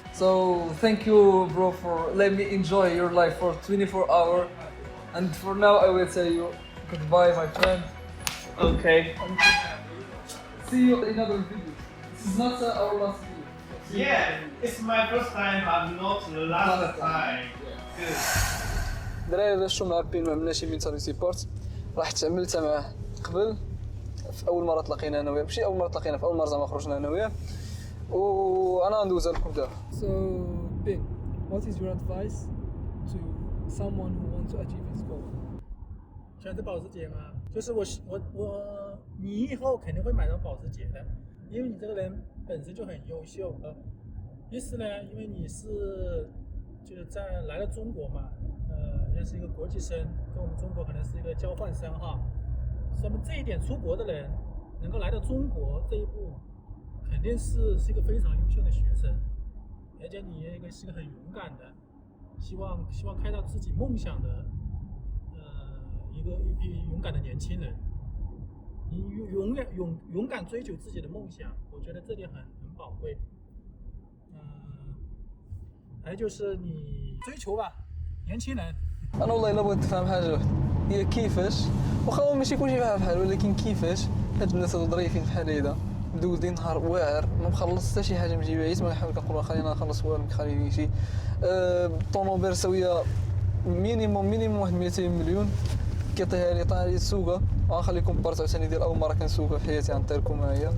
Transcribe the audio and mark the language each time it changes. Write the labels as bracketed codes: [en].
[en] So thank you, bro, for letting me enjoy your life for 24 hours. And for now, I will say you goodbye, my friend. Okay. See you in another video. This is not our last video. Yeah, it's my first time, but not the last time. Good. [ar] دراري شو معبين ما عملناش انفنتوري سيبورت. راح تعملتها معاه قبل في اول مره تلاقينا انا وياه، ماشي اول مره تلاقينا، في اول مره زعما خرجنا انا وياه، وانا ندوزها لكم دابا. [en] So Ben, what is your advice to someone who wants to achieve his goal? [zh] 选择保时捷吗？就是你以后肯定会买到保时捷的，因为你这个人本身就很优秀。一是呢，因为你是就是来了中国嘛，也是一个国际生，跟我们中国可能是一个交换生哈。那么这一点，出国的人能够来到中国这一步，肯定是一个非常优秀的学生，而且你也是一个很勇敢的，希望开到自己梦想的，一批勇敢的年轻人。你勇敢追求自己的梦想，我觉得这点很宝贵。还有就是你追求吧，年轻人 [ar] انا والله الا بغيت نفهم حاجه واحده، هي كيفاش واخا هو ماشي كلشي فيها بحال، ولكن كيفاش هاد الناس هادو ظريفين بحال هيدا مدوزين نهار واعر ما مخلص حتى شي حاجه، مجيبها يسمع يحاول كنقول خلينا نخلص والو، خليني شي الطوموبيل سويه مينيموم واحد 200 مليون، كيعطيها لي طاح لي السوقه، غنخليكم بارطاو ثاني ديال اول مره كنسوقها في حياتي غنطيركم معايا.